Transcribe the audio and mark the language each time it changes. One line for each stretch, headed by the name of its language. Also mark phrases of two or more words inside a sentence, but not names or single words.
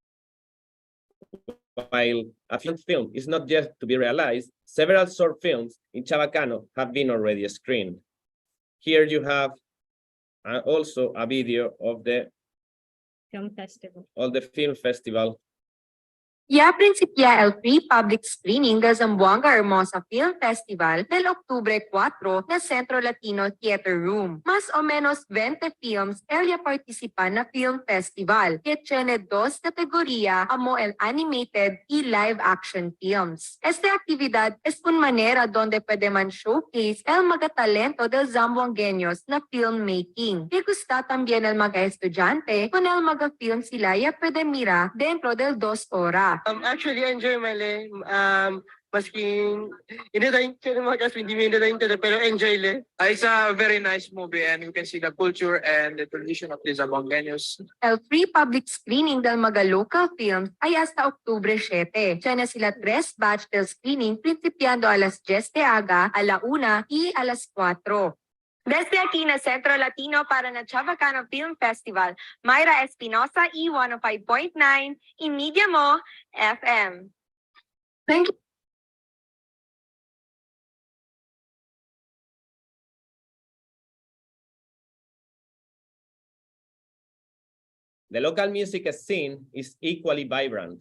English: While a film is not yet to be realized, several short films in Chavacano have been already screened. Here you have also a video of the Film festival. film festival
Chavacano: Ya principia el
English: pre-public screening
Chavacano: del Zamboanga Hermosa Film Festival del Octubre 4 na Centro Latino Theater Room. Más o menos 20 films el participan na
English: film festival,
Chavacano: que tiene dos categoría amo el animated y
English: live action films.
Chavacano: Esta actividad es una manera donde puede man showcase el mga talento del zamboangueños na filmmaking. Y gusta también el mga estudyante con el mga film sila ya puede mira dentro del 2 horas.
English: Actually, I enjoy
Filipino: Mali. Maski hindi tayong mga kasi hindi pero enjoy le.
English: It's a very nice movie and you can see the culture and the tradition of the Zamboangueños.
Chavacano: El
English: free public screening
Chavacano: del mga
English: local films
Chavacano: ay hasta Octubre 7. Tiene sila 3 batch del screening principiando a las 10 de aga, a la 1 y a las 4. Desde aquí na Centro Latino para na 𝐶havacano Film Festival, Mayra Espinosa y 105.9 y Media Mo FM.
English: Thank you. The local music scene is equally vibrant.